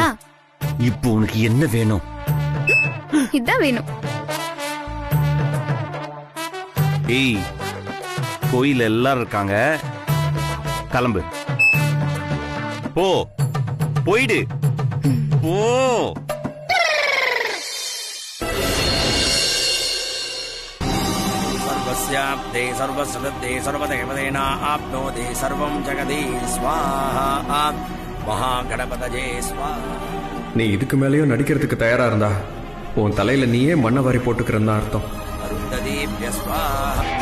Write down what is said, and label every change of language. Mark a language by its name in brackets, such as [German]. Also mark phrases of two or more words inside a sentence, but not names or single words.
[Tamil] இப்போ உனக்கு என்ன வேணும்? இதான் வேணும். ஏய், கோயில் எல்லாரும் இருக்காங்க, கிளம்பு. போ, போயிடு, போ. [Sanskrit] सर्वस्याब्दे सर्वसदत्ते सर्वदेवदेना आप्नोति सर्वं जगति स्वाहा महागणपतये स्वाहा. [Tamil] நீ இதுக்கு மேலேயும் நடிக்கிறதுக்கு தயாரா இருந்தா உன் தலையில நீயே மண்ணை வாரி போட்டுக்கிறன்னு அர்த்தம். [Sanskrit] अरुन्धतीभ्य स्वाहा.